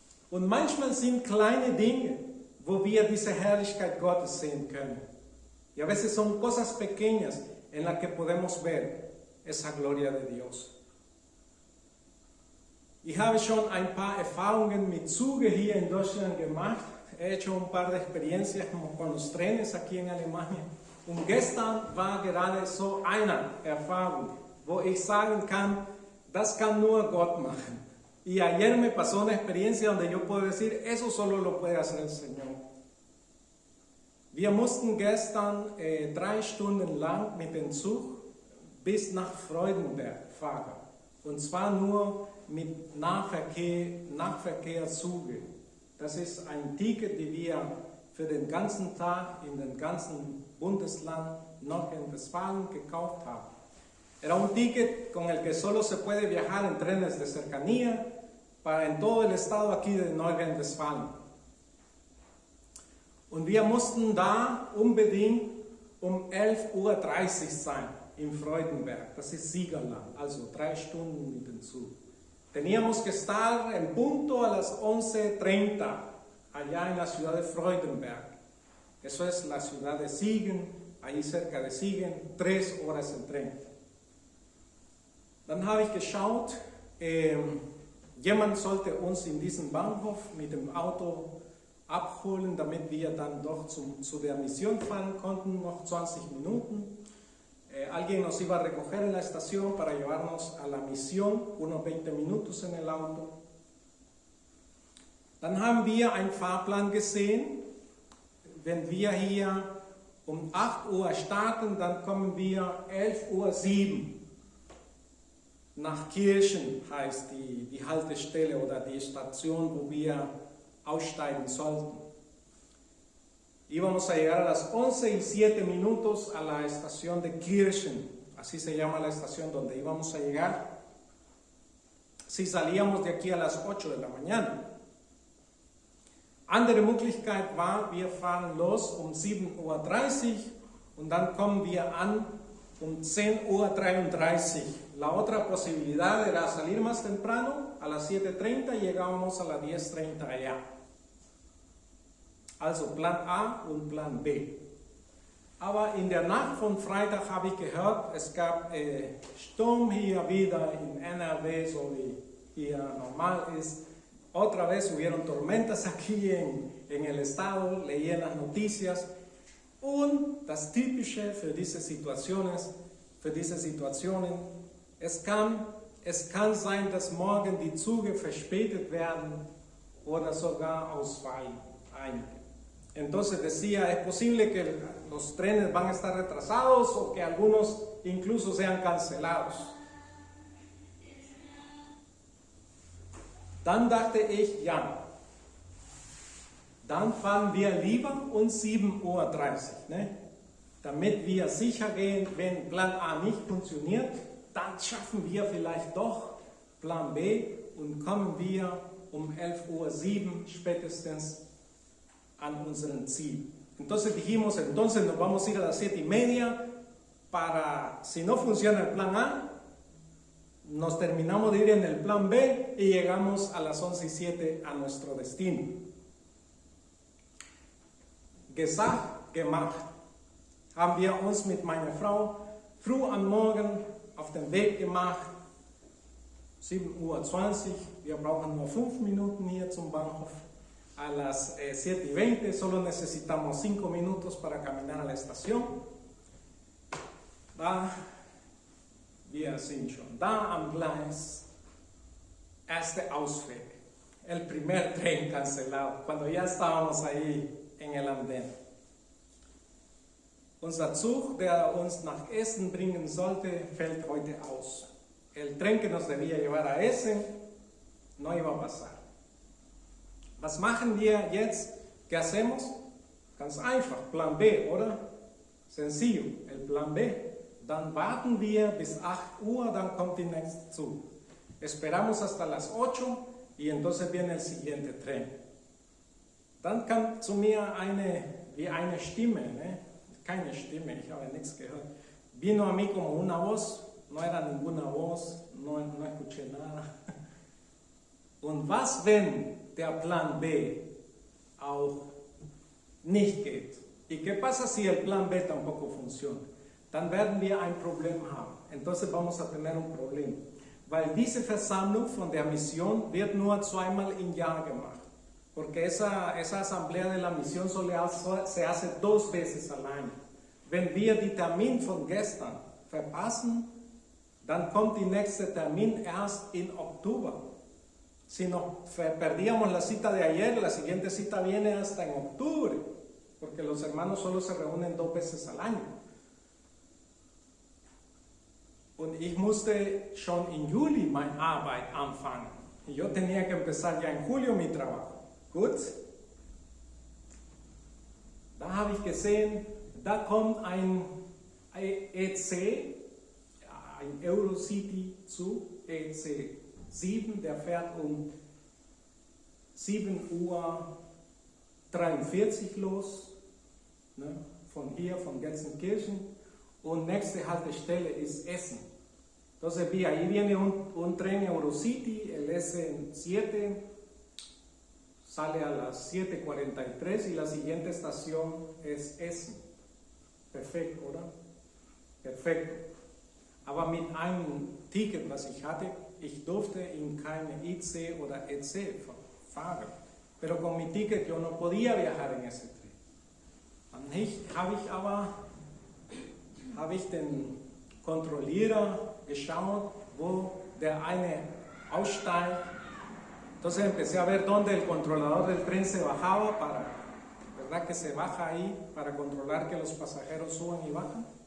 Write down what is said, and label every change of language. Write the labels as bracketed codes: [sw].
[de] Und manchmal sind kleine Dinge, wo wir diese Herrlichkeit Gottes sehen können. [es] Y a veces son cosas pequeñas en las que podemos ver esa gloria de Dios. [de] Ich habe schon ein paar Erfahrungen mit Zügen hier in Deutschland gemacht. [es] He hecho un par de experiencias con los trenes aquí en Alemania. [de] Und gestern war gerade so eine Erfahrung, wo ich sagen kann, das kann nur Gott machen. [es] Y ayer me pasó una experiencia donde yo puedo decir, eso solo lo puede hacer el Señor. [de] Wir mussten gestern 3 Stunden lang mit dem Zug bis nach Freudenberg fahren. Und zwar nur mit Nahverkehrszüge. Das ist ein Ticket, die wir für den ganzen Tag in den ganzen Bundesland Nordrhein-Westfalen gekauft haben. [es] Era un ticket con el que solo se puede viajar en trenes de cercanía para en todo el estado aquí de Nordrhein-Westfalen. [de] Und wir mussten da unbedingt um 11:30 Uhr sein, in Freudenberg. Das ist Siegerland, also 3 Stunden mit dem Zug. [es] Teníamos que estar en punto a las 11:30 allá en la ciudad de Freudenberg. Eso es la ciudad de Siegen, ahí cerca de Siegen, 3 horas en tren. [de] Dann habe ich geschaut, jemand sollte uns in diesem Bahnhof mit dem Auto abholen, damit wir dann doch zu der Mission fahren konnten, noch 20 Minuten. [es] Alguien nos iba a recoger en la estación para llevarnos a la misión, unos 20 minutos en el auto. [de] Dann haben wir einen Fahrplan gesehen. Wenn wir hier um 8 Uhr starten, dann kommen wir 11:07 Uhr. Nach Kirchen heißt die Haltestelle oder die Station, wo wir aussteigen sollten. [es] Íbamos a llegar a las 11:07 a la estación de Kirchen, así se llama la estación donde íbamos a llegar, si salíamos de aquí a las 8 de la mañana. [de] Andere Möglichkeit war, wir fahren los um 7:30 Uhr und dann kommen wir an um 10:33 Uhr. [es] La otra posibilidad era salir más temprano, a las 7:30 llegábamos a las 10:30 allá. [de] Also Plan A und Plan B. Aber in der Nacht von Freitag habe ich gehört, es gab Sturm hier wieder in NRW, so wie hier normal ist. [es] Otra vez hubieron tormentas aquí en el estado, leí en las noticias. [de] Und das Typische für diese Situationen, es kann sein, dass morgen die Züge verspätet werden oder sogar ausfallen. [es] Entonces decía, es posible que los trenes van a estar retrasados o que algunos incluso sean cancelados. [de] Dann dachte ich, ja, dann fahren wir lieber um 7:30 Uhr, ne? Damit wir sicher gehen, wenn Plan A nicht funktioniert, dann schaffen wir vielleicht doch Plan B und kommen wir um 11:07 Uhr spätestens an unseren Ziel. [es] Entonces dijimos, entonces nos vamos a ir a las 7:30 para, si no funciona el plan A, nos terminamos de ir en el plan B y llegamos a las 11:07 a nuestro destino. [de] Gesagt, gemacht, haben wir uns mit meiner Frau früh am Morgen auf den Weg gemacht, 7:20 Uhr, wir brauchen nur 5 Minuten hier zum Bahnhof. [es] A las 7:20 solo necesitamos 5 minutos para caminar a la estación. [de] Wir sind schon da am Gleis. Erste Ausweg, [es] el primer tren cancelado, cuando ya estábamos ahí en el andén. [de] Unser Zug, der uns nach Essen bringen sollte, fällt heute aus. [es] El tren que nos debía llevar a Essen no iba a pasar. [de] Was machen wir jetzt? [es] ¿Qué hacemos? [de] Ganz einfach, Plan B, oder? [es] Sencillo, el Plan B. [de] Dann warten wir bis 8 Uhr, dann kommt der nächste Zug. [es] Esperamos hasta las 8 y entonces viene el siguiente tren. [de] Dann kam zu mir wie eine Stimme, ne? Keine Stimme, ich habe nichts gehört. [es] Vino a mí como una voz, no era ninguna voz, no escuché nada. [de] Und was, wenn der Plan B auch nicht geht? [es] ¿Y qué pasa si el plan B tampoco funciona? [de] Dann werden wir ein Problem haben. [es] Entonces vamos a tener un problema. [de] Weil diese Versammlung von der Misión wird nur zweimal im Jahr gemacht. [es] Porque esa asamblea de la misión se hace 2 veces al año. [de] Wenn wir die Termin von gestern verpassen, dann kommt die nächste Termin erst in Oktober. [es] Si nos perdíamos la cita de ayer, la siguiente cita viene hasta en octubre, porque los hermanos solo se reúnen 2 veces al año. [de] Und ich musste schon im Juli meine Arbeit anfangen. [es] Y yo tenía que empezar ya en julio mi trabajo. [de] Gut? Da habe ich gesehen, da kommt ein EC, ein Eurocity-Zug, EC 7, der fährt um 7:43 Uhr los, ne, von hier, von Gelsenkirchen, und nächste Haltestelle ist Essen. [es] Entonces vi, ahí viene un tren Eurocity, el S7, sale a las 7:43 y la siguiente estación es Essen. Perfecto, [de] oder? [es] Perfecto. [de] Aber mit einem Ticket, was ich hatte, ich durfte in keine IC oder EC fahren. [es] Pero con mi ticket yo no podía viajar en ese tren. [de] Dann habe ich den Kontrollierer geschaut, wo der eine aussteigt. [es] Entonces empecé a ver dónde el controlador del tren se bajaba ¿verdad? Que se baja ahí para controlar que los pasajeros suban y bajan.